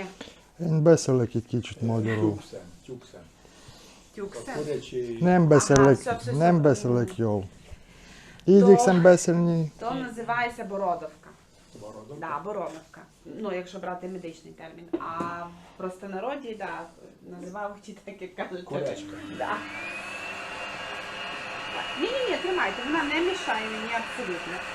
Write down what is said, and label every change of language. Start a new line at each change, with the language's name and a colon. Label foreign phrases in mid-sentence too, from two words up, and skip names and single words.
Hungarian: En beszélek egy kicsit magyarul. tyúkszem, tyúkszem. Тюксе.
Ukrainian: Курячий.
Hungarian: Nem beszélek jól. Igyekszem beszélni.
Ukrainian: То називається бородавка. Бородок. Да, бородавка. Ну, якщо брати медичний термін. А в простонароді, да, називають ті так, як кажуть. Курячка. Да. Ні, тримайте, вона не мішає мені абсолютно.